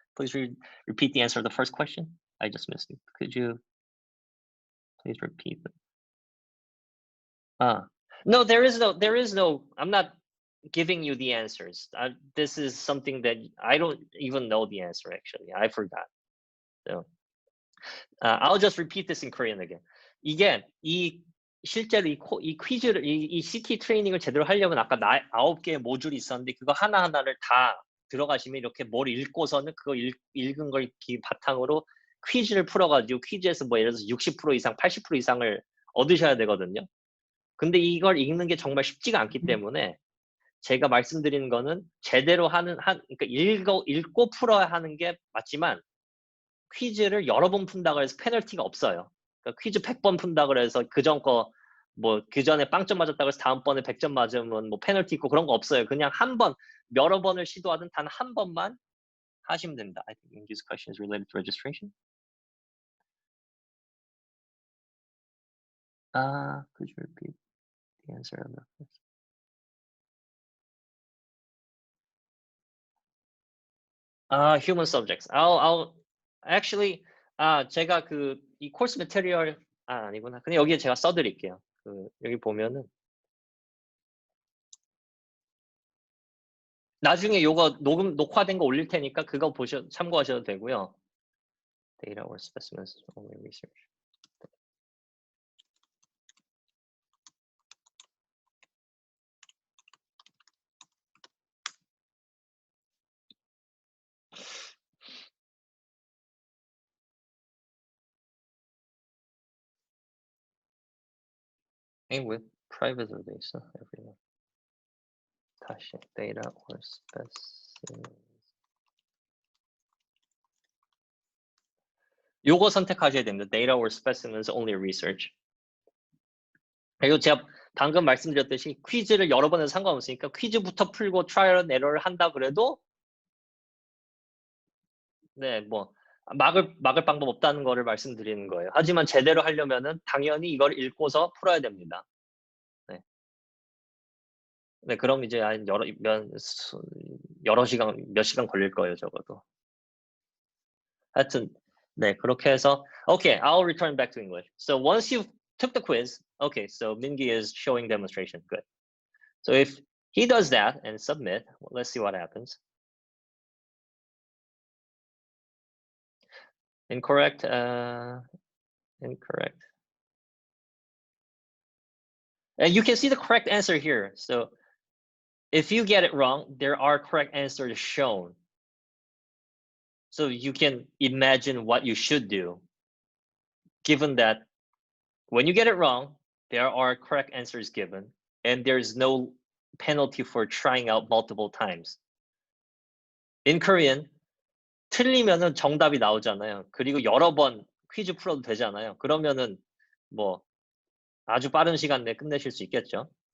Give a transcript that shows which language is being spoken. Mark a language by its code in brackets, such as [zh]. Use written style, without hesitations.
[en] Please repeat the answer of the first question. I just missed it. Could you please repeat it? No, there is no, I'm not giving you the answers. This is something that I don't even know the answer, actually. I forgot. So I'll just repeat this in Korean again. [ko] 이게 실제로 이 퀴즈를 이 CT 트레이닝을 제대로 하려면 아까 9개의 모듈이 있었는데 그거 하나하나를 다 들어가시면 이렇게 뭘 읽고서는 그거 읽은 걸 바탕으로 퀴즈를 풀어가지고 퀴즈에서 뭐 예를 들어서 60% 이상, 80% 이상을 얻으셔야 되거든요. 근데 이걸 읽는 게 정말 쉽지가 않기 때문에 제가 말씀드리는 거는 제대로 그러니까 읽고 풀어야 하는 게 맞지만 퀴즈를 여러 번 푼다고 해서 페널티가 없어요. 그러니까 퀴즈 100번 푼다 그래서 그전 거 뭐 그전에 빵점 맞았다고 해서 다음번에 100점 맞으면 뭐 페널티 있고 그런 거 없어요. 그냥 한 번 여러 번을 시도하든 단 한 번만 하시면 됩니다. [en] I think this question is related to registration. Could you repeat the answer of that? Human subjects. I'll actually [ko] 제가 이 코र्스 매테리얼 아니구나. 그냥 여기에 제가 써드릴게요. 여기 보면은 나중에 요거 녹화된 거 올릴 테니까 그거 참고하셔도 되고요. [en] Data or specimens only research. And with private data, everyone. [ko] 다시 [en] data or specimens. [ko] 요거 선택하셔야 됩니다. [en] Data or specimens only research. [ko] 그리고 제가 방금 말씀드렸듯이 퀴즈를 여러 번 해도 상관없으니까 퀴즈부터 풀고 트라이얼 앤 에러를 한다 그래도 네, 뭐 막을 방법 없다는 거를 말씀드리는 거예요. 하지만 제대로 하려면은 당연히 이걸 읽고서 풀어야 됩니다. 네. 네, 그럼 이제 한 몇 시간 걸릴 거예요, 적어도. 하여튼 네, 그렇게 해서 [en] okay, I'll return back to English. So once you took the quiz, okay, so Mingi is showing demonstration. Good. So if he does that and submit, well, let's see what happens. Incorrect. Incorrect. And you can see the correct answer here. So if you get it wrong, there are correct answers shown. So you can imagine what you should do, given that when you get it wrong, there are correct answers given, and there's no penalty for trying out multiple times. In Korean, [ko] 틀리면은 정답이 나오잖아요. 그리고 여러 번 퀴즈 풀어도 되잖아요. 그러면은 뭐 아주 빠른 시간 내에 끝내실 수 있겠죠.